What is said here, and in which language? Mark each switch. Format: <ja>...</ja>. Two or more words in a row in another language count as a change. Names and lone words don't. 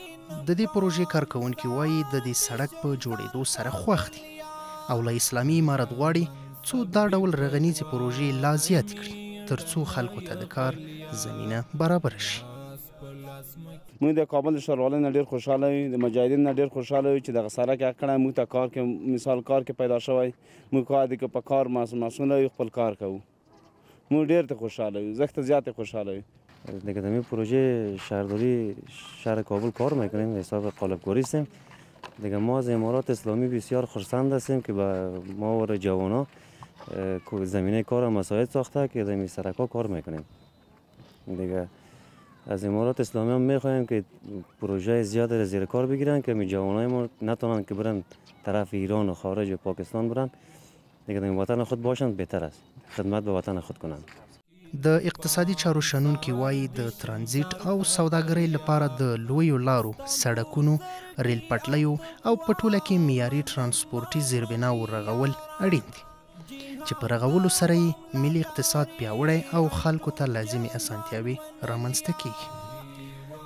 <ps>د دې پروژې کارکوونکي وایي د دې سړک په جوړېدو سره خوښ دي او له اسلامي امارت غواړي څو دا ډول رغنیزې پروژې لا زیاتې کړي تر څو خلکو ته د کار زمینه برابره شي. موږ د کابل ښاروالۍ نه ډېر خوشحاله یو، د مجاهدین نه ډېر خوشحاله یو چې دغه سړک یې کړی موږ ته کار کې مثال کار کې پیدا شوی موږ کار دی که په کار مسئوله یو خپل کار کوو موږ ډېر ته خوشحاله یو، زخت زیات خوشحاله یو.</ps> <fa>دیگه در این پروژه شهرداری شهر کابل کار میکنیم حساب قالب‌کاری هستیم. دیگه ما از امارات اسلامی بسیار خرسند هستیم که با ما و جوانا زمینه کار مساعد ساخته که در این سرک‌ها کار میکنیم. دیگه از امارات اسلامی هم میخوایم که پروژه زیاد را زیر کار بگیرن که جوانای ما نتونن که برن طرف ایران و خارج و پاکستان برن، دیگه در وطن خود باشند بهتر است، خدمت به وطن خود کنند.</fa> <ps>د اقتصادي چارو شنونکي وایي د ترانزیت او سوداګرۍ لپاره د لویو لارو، سړکونو، ریل پټلیو او په ټوله کې معیاري ترانسپورټي زیربناو رغول اړین دي چې په رغولو سره یې ملي اقتصاد پیاوړی او خلکو ته لازمي اسانتیاوې رامنځته کیږي.</ps>